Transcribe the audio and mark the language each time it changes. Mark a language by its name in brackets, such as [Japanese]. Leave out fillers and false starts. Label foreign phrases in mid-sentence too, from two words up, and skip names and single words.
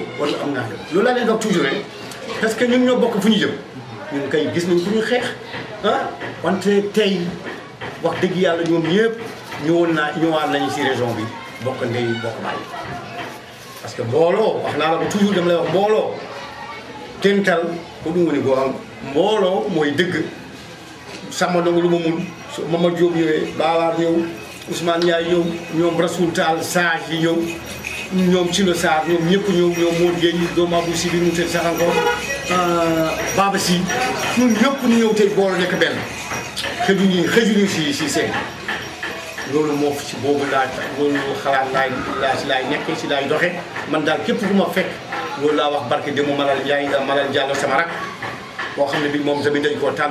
[Wolof] warul am naa loolu laa leen wax toujours rek [French] parce que [Wolof] ñun ñoo bokk fu ñu jëm ñun kay gis nañ fu ñu xeex wante tey wax dëgg yàlla ñoom ñëpp ñëwaat nañu si région bi bokk ndey bokk baay [French] parce que [Wolof] mbooloo wax naa la ko toujours dama lay wax mbooloo tental ko [Fula] ɗum woni [Wolof] goo am mbooloo mooy dëgg Samba Ndongo lu ma mun Mamadou Diop ñëwee Bawaar ñëw Ousmane Ndiaye ñëw ñoom Rasoul Tall Sage yi ñëw ñoom Thilo Sarr ñoom ñëpp ñëw ñoom Modou Gueye doomu Abou Sy bi mu tëdd sax encore Baba Sy ñun ñëpp ñu ñëw tey boolu nekk benn xëjuñu si seen loolu moo ci boobu loolu xalaat laay nekk si laay doxe man daal képp ku ma fekk loolu laa wax barke Demba Malal Ndiaye Malal Diallo sama rak boo xam ne bi moom tamit dañ koo tànnoon